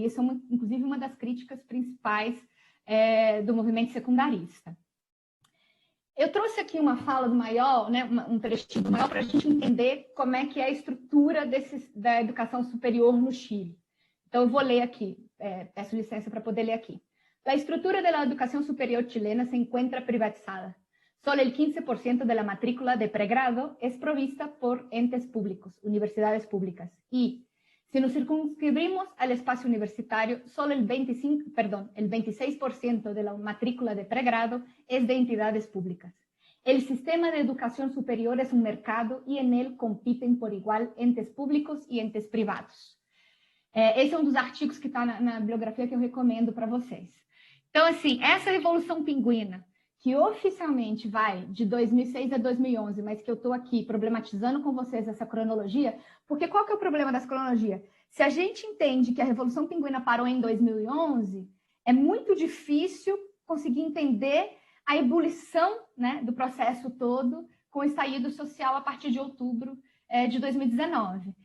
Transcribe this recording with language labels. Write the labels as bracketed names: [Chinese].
[Portuguese] E isso é, inclusive, uma das críticas principais do movimento secundarista. Eu trouxe aqui uma fala do Maiol, né, um trechinho do Maiol, para a gente entender como é que é a estrutura da educação superior no Chile. Então, eu vou ler aqui, peço licença para poder ler aqui. [Spanish] La estructura de la educación superior chilena se encuentra privatizada. Solo el 15% de la matrícula de pregrado es provista por entes públicos, universidades públicas. Y si nos circunscribimos al espacio universitario, solo el 26% de la matrícula de pregrado es de entidades públicas. El sistema de educación superior es un mercado y en él compiten por igual entes públicos y entes privados. [Portuguese] Esse é um dos artigos que está na bibliografia que eu recomendo para vocês. Então, assim, essa Revolução Pinguina, que oficialmente vai de 2006 a 2011, mas que eu estou aqui problematizando com vocês essa cronologia, porque qual que é o problema dessa cronologia? Se a gente entende que a Revolução Pinguina parou em 2011, é muito difícil conseguir entender a ebulição, né, do processo todo com o estallido social a partir de outubro de 2019.